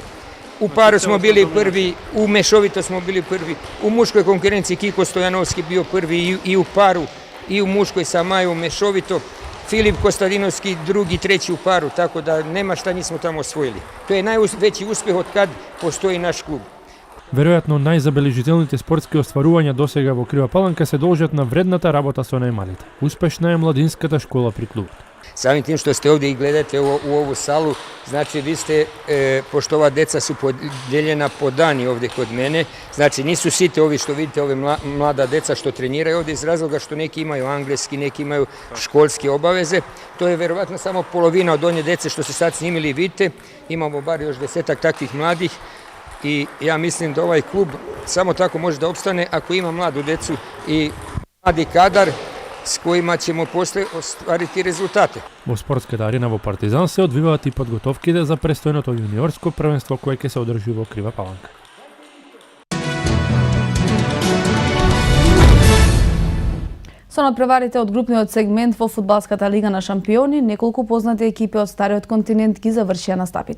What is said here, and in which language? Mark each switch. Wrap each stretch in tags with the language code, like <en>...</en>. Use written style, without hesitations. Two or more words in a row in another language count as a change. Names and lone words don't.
<sr>U paru smo bili prvi, u mešovito smo bili prvi, u muškoj konkurenciji Kiko Stojanovski bio prvi i u paru, i u muškoj sa Majom mešovito, Filip Kostadinovski drugi, treći u paru, tako da nema šta nismo tamo osvojili. To je najveći uspeh od kad postoji naš klub.</sr> <mk>Веројатно најзабележителните спортски остварувања досега во Крива Паланка се должат на вредната работа со најмалите. Успешна е младинската школа при клубот.</mk> <sr>Samim tim što ste ovdje i gledate u ovu salu, znači vi ste, pošto ova deca su podijeljena po dani ovdje kod mene, znači nisu site ovi što vidite, ove mlada deca što treniraju ovdje iz razloga što neki imaju angleski, neki imaju školske obaveze. To je verovatno samo polovina od one dece što se sad snimili vidite, imamo bar još 10-ak takvih mladih i ja mislim da ovaj klub samo tako može da opstane ako ima mladu decu i mladi kadar s kojima ćemo posle ostvariti rezultate.</sr> <mk>Во спортската арена во Партизан се одвиваат и подготовките за престојното јуниорско првенство кое ќе се одржи во Крива Паланка. Со надпреварите од групниот сегмент во фудбалската лига на шампиони, неколку познати екипи од стариот континент ги завршија настапите.</mk>